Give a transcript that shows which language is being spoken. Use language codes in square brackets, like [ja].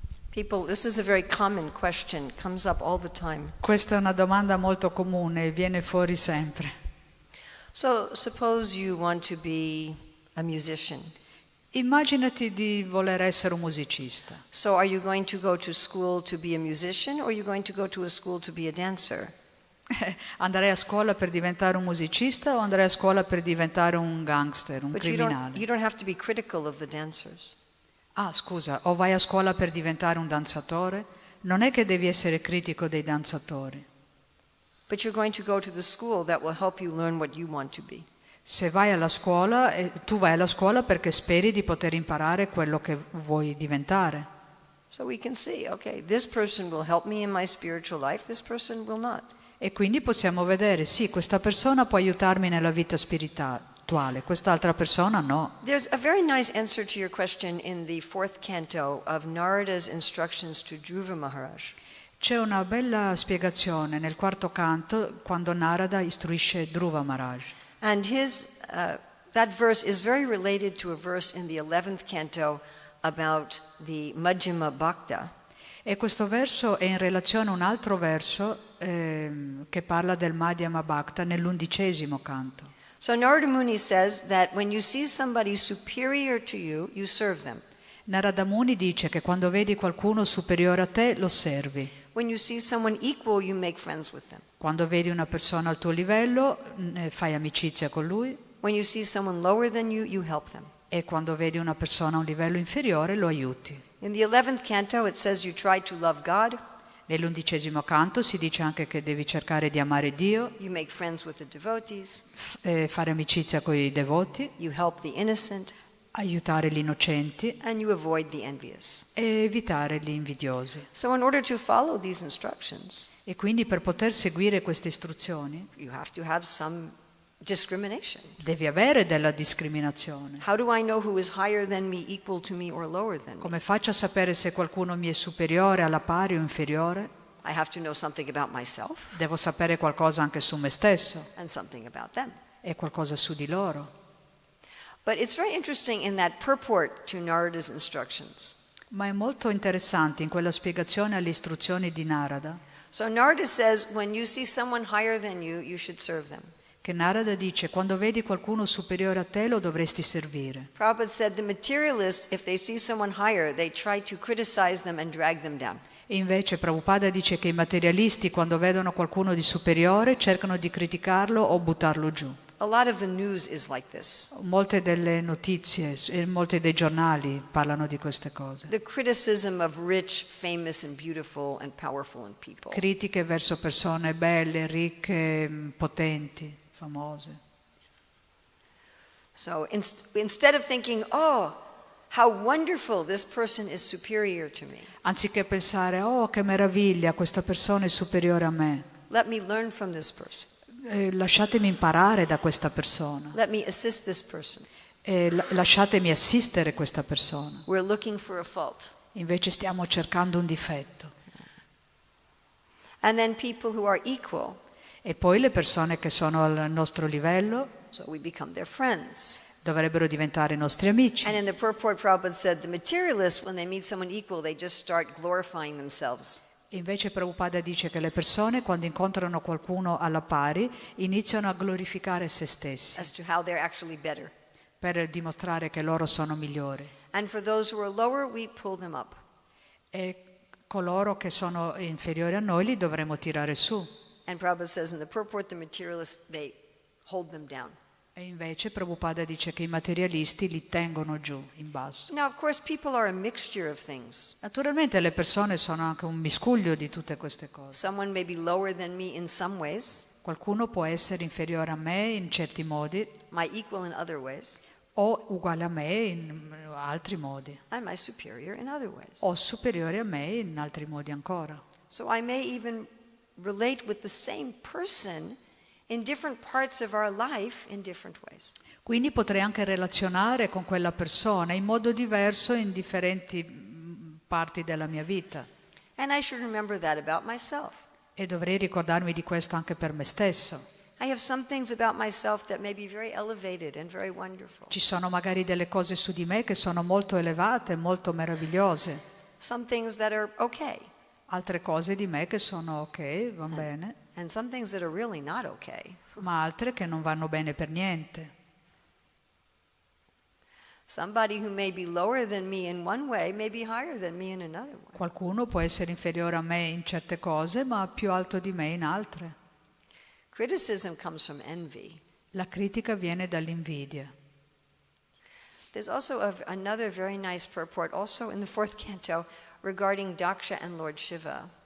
[en] People, this is a very common question, comes up all the time. [it] Questa è una domanda molto comune, viene fuori sempre. [en] So suppose you want to be a musician. [it] Immaginati di voler essere un musicista. [en] So are you going to go to school to be a musician, or are you going to go to a school to be a dancer? [it] Andrei a scuola per diventare un musicista o andrei a scuola per diventare un gangster, un [en] But [it] criminale? [en] you don't have to be critical of the dancers. [it] Ah, scusa, o vai a scuola per diventare un danzatore? Non è che devi essere critico dei danzatori. [en] But you're going to go to the school that will help you learn what you want to be. [it] Se vai alla scuola, tu vai alla scuola perché speri di poter imparare quello che vuoi diventare. [en] So we can see, okay, this person will help me in my spiritual life, this person will not. [it] E quindi possiamo vedere, sì, questa persona può aiutarmi nella vita spirituale, quest'altra persona no. [en] There's a very nice answer to your question in the 4th canto of Narada's instructions to Dhruva Maharaj. [it] C'è una bella spiegazione nel 4º canto quando Narada istruisce Dhruva Maharaj. [en] And that verse is very related to a verse in the 11th canto about the Majjhima Bhakta. [it] E questo verso è in relazione a un altro verso che parla del Madhyama Bhakta nell'11° canto. [en] So Narada Muni says that when you see somebody superior to you, you serve them. [it] Narada Muni dice che quando vedi qualcuno superiore a te lo servi. [en] When you see someone equal, you make friends with them. [it] Quando vedi una persona al tuo livello fai amicizia con lui. [en] When you see someone lower than you, you help them. [it] E quando vedi una persona a un livello inferiore lo aiuti. [en] In the 11th canto it says you try to love God, [it] Nell'11° canto si dice anche che devi cercare di amare Dio, [en] you make friends with the devotees, [it] fare amicizia con i devoti, [en] you help the innocent, [it] aiutare gli innocenti [en] and you avoid the envious. [it] e evitare gli invidiosi. [en] So in order to follow these instructions, [it] E quindi per poter seguire queste istruzioni [en] you have to have some discrimination. [it] devi avere della discriminazione. [en] How do I know who is higher than me, equal to me, or lower than me? [it] Come faccio a sapere se qualcuno mi è superiore, alla pari o inferiore? [en] I have to know something about myself [it] Devo sapere qualcosa anche su me stesso [en] and something about them. [it] e qualcosa su di loro. [en] But it's very interesting in that purport to Narada's instructions. [it] Ma è molto interessante in quella spiegazione alle istruzioni di Narada, [en] So Narada says when you see someone higher than you should serve them. [it] che Narada dice quando vedi qualcuno superiore a te lo dovresti servire. [en] Prabhupada said the materialists, if they see someone higher, they try to criticize them and drag them down. [it] E invece Prabhupada dice che i materialisti quando vedono qualcuno di superiore cercano di criticarlo o buttarlo giù. [en] A lot of the news is like this. [it] Molte delle notizie e molti dei giornali parlano di queste cose. [en] The criticism of rich, famous, and beautiful and powerful and people. [it] Critiche verso persone belle, ricche, potenti, famose. [en] So instead of thinking, oh, how wonderful, this person is superior to me. [it] Anziché pensare, oh che meraviglia, questa persona è superiore a me. [en] Let me learn from this person. [it] Lasciatemi imparare da questa persona. [en] Let me assist this person. [it] Lasciatemi assistere questa persona. [en] We're looking for a fault. [it] Invece stiamo cercando un difetto. [en] And then people who are equal, [it] E poi le persone che sono al nostro livello [en] so we become their friends. [it] dovrebbero diventare i nostri amici. [en] And in the purport, Prabhupada said the materialists, when they meet someone equal, they just start glorifying themselves. [it] Invece Prabhupada dice che le persone quando incontrano qualcuno alla pari iniziano a glorificare se stessi [en] As to how they're actually better. [it] per dimostrare che loro sono migliori. [en] And for those who are lower, we pull them up. [it] E coloro che sono inferiori a noi li dovremo tirare su. [en] And Prabhupada says in the purport, the materialists, they hold them down. [it] E invece Prabhupada dice che i materialisti li tengono giù, in basso. [en] Now, of course, people are a mixture of things. [it] Naturalmente le persone sono anche un miscuglio di tutte queste cose. [en] Someone may be lower than me in some ways, [it] Qualcuno può essere inferiore a me in certi modi [en] my equal in other ways, [it] o uguale a me in altri modi [en] and my superior in other ways. [it] o superiore a me in altri modi ancora. [en] So I may even relate with the same person in different parts of our life in different ways. [it] Quindi potrei anche relazionare con quella persona in modo diverso in differenti parti della mia vita. [en] And I should remember that about myself. [it] E dovrei ricordarmi di questo anche per me stesso. [en] I have some things about myself that may be very elevated and very wonderful. [it] Ci sono magari delle cose su di me che sono molto elevate, molto meravigliose, [en] Some things that are okay. [it] altre cose di me che sono ok, va bene, [en] And some things that are really not okay. [it] ma altre che non vanno bene per niente. [en] Somebody who may be lower than me in one way may be higher than me in another way. [it] Qualcuno può essere inferiore a me in certe cose, ma più alto di me in altre. [en] Criticism comes from envy. [it] La critica viene dall'invidia. [en] There's also another very nice purport, also in the 4th canto, regarding Daksha and Lord Shiva.